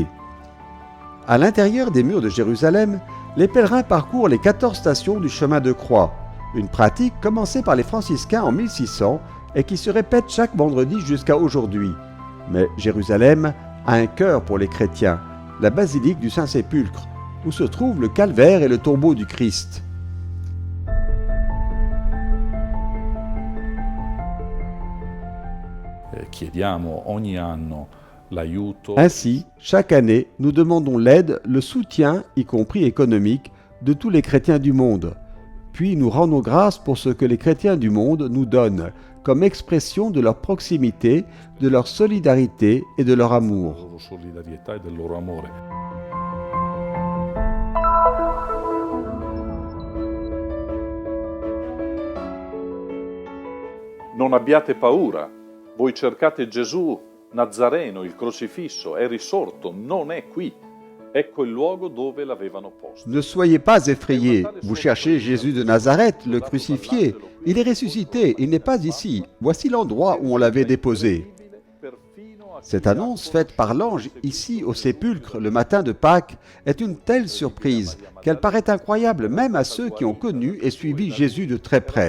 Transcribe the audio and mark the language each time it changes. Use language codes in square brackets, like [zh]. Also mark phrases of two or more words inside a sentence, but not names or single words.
[fr] À l'intérieur des murs de Jérusalem, les pèlerins parcourent les 14 stations du chemin de croix, une pratique commencée par les franciscains en 1600 et qui se répète chaque vendredi jusqu'à aujourd'hui. Mais Jérusalem a un cœur pour les chrétiens, la basilique du Saint-Sépulcre, où se trouve le calvaire et le tombeau du Christ. [it] Chiediamo ogni anno l'aiuto. [fr] Ainsi, chaque année, nous demandons l'aide, le soutien, y compris économique, de tous les chrétiens du monde. Puis nous rendons grâce pour ce que les chrétiens du monde nous donnent, comme expression de leur proximité, de leur solidarité et de leur amour. [it] La loro solidarietà e del loro amore. Non abbiate paura. Voi cercate Gesù Nazareno, il crocifisso, è risorto, non è qui. Ecco il luogo dove l'avevano posto. [fr] Ne soyez pas effrayés, vous cherchez Jésus de Nazareth, le crucifié. Il est ressuscité, il n'est pas ici. Voici l'endroit où on l'avait déposé. Cette annonce faite par l'ange ici au sépulcre le matin de Pâques est une telle surprise qu'elle paraît incroyable même à ceux qui ont connu et suivi Jésus de très près.